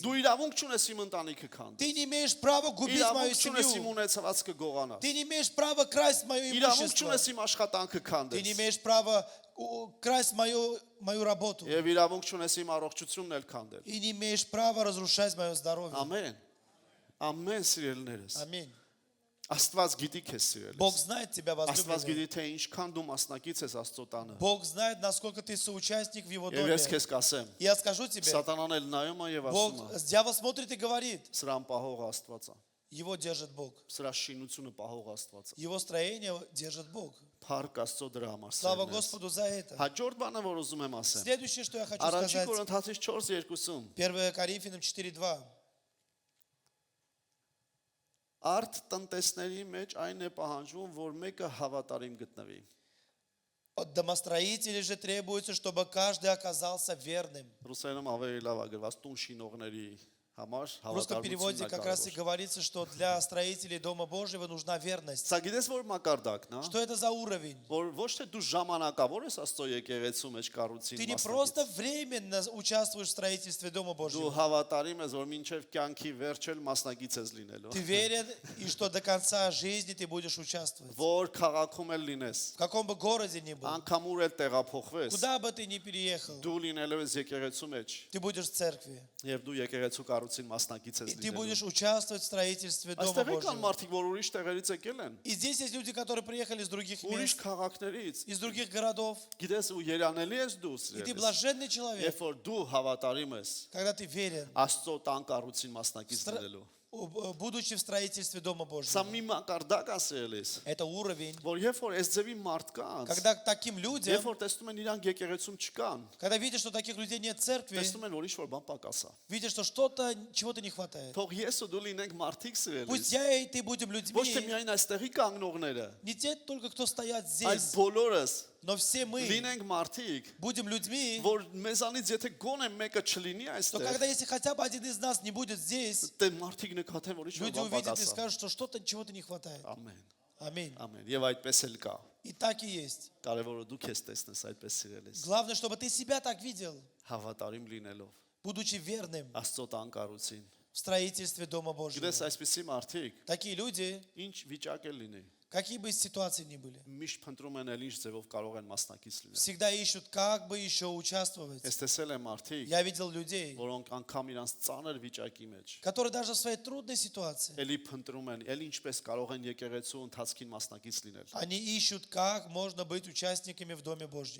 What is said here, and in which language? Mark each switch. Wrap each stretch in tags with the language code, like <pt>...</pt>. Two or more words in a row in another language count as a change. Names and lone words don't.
<hy>Դու իրավունք չունես իմ ընտանիքը քանդես։</hy> <ru>Ты не имеешь права губить мою</ru> <hy>Իրավունք չունես իմ</hy> <ru>семью.</ru> <hy>ունեցվածքը գողանաս։</hy> <ru>Ты не имеешь права красть мое</ru> <hy>Իրավունք</hy> <ru>имущество.</ru> <hy>չունես իմ աշխատանքը</hy> <ru>Ты не</ru> <hy>քանդես։</hy> <ru>имеешь права красть мою работу.</ru> <hy>Եվ իրավունք չունես իմ առողջությունն էլ քանդել։</hy> <ru>И не имеешь права разрушать мое здоровье.</ru> <hy>Ամեն։ Ամեն սիրելիներս։</hy> <ru>Аминь.</ru> <hy>Աստված գիտի քեզ սիրելիս։</hy> <ru>Бог знает тебя,</ru> <hy>Աստված</hy> <ru>возлюбленный.</ru> <hy>գիտի թե ինչքան դու մասնակից ես Աստծո տանը։</hy> <ru>Бог знает, насколько ты соучастник в Его</ru> <hy>Եվ</hy> <ru>доме.</ru> <hy>ես քեզ կասեմ,</hy> <ru>Я скажу тебе,</ru> <hy>Սատանան էլ նայում է եւ ասում</hy> <ru>Бог,</ru> <hy>է,</hy> <ru>дьявол смотрит и говорит,</ru> <hy>սրան պահող Աստված է։</hy> <ru>его держит Бог.</ru> <hy>Սրա շինությունը պահող Աստված է։</hy> <ru>Его строение держит Бог.</ru> <hy>Փառք Աստծո դրա համար։</hy> <ru>Слава</ru> <hy>սիրելիներս։</hy> <ru>Господу за это.</ru> <hy>Հաջորդ բանը, որ ուզում եմ ասեմ։</hy> <ru>Следующее, что я хочу</ru> <hy>Առաջին</hy> <ru>сказать,</ru> <hy>Կորինթացիս 4:2-ում</hy> <ru>1 Коринфянам 4:2.</ru> <hy>Արդ տնտեսների մեջ այն է պահանջվում, որ մեկը հավատարիմ գտնվի։</hy> <ru>От домостроителей же требуется, чтобы каждый оказался верным.</ru> <hy>Ռուսերենում ավելի լավ է գրված տուն շինողների համար</hy> <ru>В русском переводе</ru> <hy>հավատարմությունն է</hy> <ru>как раз и</ru> <hy>կարևոր։</hy> <ru>говорится, что для строителей Дома Божьего нужна верность.</ru> <hy>Սա գիտես որ մակարդակն է,</hy> <ru>Что это за уровень?</ru> <hy>որ ոչ թե դու ժամանակավոր ես Աստծո եկեղեցու մեջ կառուցին</hy> <ru>Ты не</ru> <hy>մասնակից։</hy> <ru>просто временно участвуешь в строительстве Дома</ru> <hy>Դու</hy> <ru>Божьего.</ru> <hy>հավատարիմ ես, որ մինչև կյանքի վերջել մասնակից ես լինելու։</hy> <ru>Ты верен, и что до конца жизни ты будешь участвовать.</ru> <hy>Որ քաղաքում էլ լինես,</hy> <ru>В каком бы городе ни был,</ru> <hy>անգամ ուր էլ տեղափոխվես,</hy> <ru>куда бы ты ни переехал,</ru> <hy>դու լինելու ես եկեղեցու մեջ,</hy> <ru>ты будешь в церкви.</ru> <hy>եւ дու եկեղեցու կառուցին մասնակից ես</hy> <ru>И ты</ru> <hy>լինելու։</hy> <ru>будешь участвовать в строительстве Дома</ru> <hy>Այստեղ կան</hy> <ru>Божьего.</ru> <hy>մարդիկ, որ ուրիշ տեղերից եկել են,</hy> <ru>И здесь есть люди, которые приехали из других</ru> <hy>ուրիշ</hy> <ru>мест,</ru> <hy>քաղաքներից,</hy> <ru>из других городов.</ru> <hy>գիտես ու երանելի ես դու</hy> <ru>И ты</ru> <hy>սիրելիս։</hy> <ru>блаженный человек,</ru> <hy>Երբ որ դու հավատարիմ ես</hy> <ru>когда ты верен,</ru> <hy>Աստծո տան կառուցին մասնակից</hy> <ru>Стра-</ru> <hy>լինելու։</hy> <ru>будучи в строительстве Дома</ru> <hy>Սա</hy> <ru>Божьего.</ru> <hy>մի մակարդակ ասելիս,</hy> <ru>Это уровень,</ru> <hy>որ երբ որ այս ձևի մարդկանց,</hy> <ru>когда к таким людям,</ru> <hy>երբ որ տեսնում են իրանք եկեղեցում չկան,</hy> <ru>когда видишь, что таких людей нет в церкви,</ru> <hy>տեսնում են որ ինչ որ բան պակաս է։</hy> <ru>видишь, что что-то, чего-то не хватает.</ru> <hy>Թող ես ու դու լինենք մարդիկ</hy> <ru>Пусть</ru> <hy>սիրելիս։</hy> <ru>я и ты будем</ru> <hy>Ոչ թե</hy> <ru>людьми,</ru> <hy>միայն այստեղի կանգնողները,</hy> <ru>не те только, кто стоят</ru> <hy>այլ</hy> <ru>здесь,</ru> <hy>բոլորս</hy> <ru>но все мы</ru> <hy>լինենք մարդիկ,</hy> <ru>будем людьми,</ru> <hy>որ մեզանից եթե գոնե մեկը չլինի</hy> <ru>что</ru> <hy>այստեղ,</hy> <ru>когда если хотя бы один из нас не будет здесь,</ru> <hy>դե մարդիկ նկատեն որ ինչ որ</hy> <ru>люди</ru> <hy>բան</hy> <ru>увидят</ru> <hy>պակաս</hy> <ru>и</ru> <hy>է։</hy> <ru>скажут, что что-то, чего-то не хватает.</ru> <hy>Ամեն,</hy> <ru>Аминь.</ru> <hy>ամեն։ Եվ այդպես էլ կա։</hy> <ru>И так и есть.</ru> <hy>Կարևորը դու քեզ տեսնես այդպես սիրելիս։</hy> <ru>Главное, чтобы ты себя так видел,</ru> <hy>Հավատարիմ լինելով</hy> <ru>будучи верным</ru> <hy>Աստծո տան կառուցին։</hy> <ru>в строительстве Дома Божьего.</ru> <hy>Գիտես այսպեսի մարդիկ,</hy> <ru>Такие люди,</ru> <hy>ինչ վիճակ էլ լինի,</hy> <ru>какие бы ситуации ни были,</ru> <hy>միշտ փնտրում են էլ ինչ ձևով կարող են մասնակից լինել։</hy> <ru>всегда ищут, как бы еще участвовать.</ru> <hy>Ես տեսել եմ մարդիկ,</hy> <ru>Я видел людей,</ru> <hy>որոնք անգամ իրանց ծանր վիճակի մեջ</hy> <ru>которые даже в своей трудной ситуации,</ru> <hy>էլի փնտրում են, էլ ինչպես կարող են եկեղեցու ընթացքին մասնակից լինել։</hy> <ru>они ищут, как можно быть участниками в Доме Божьем.</ru>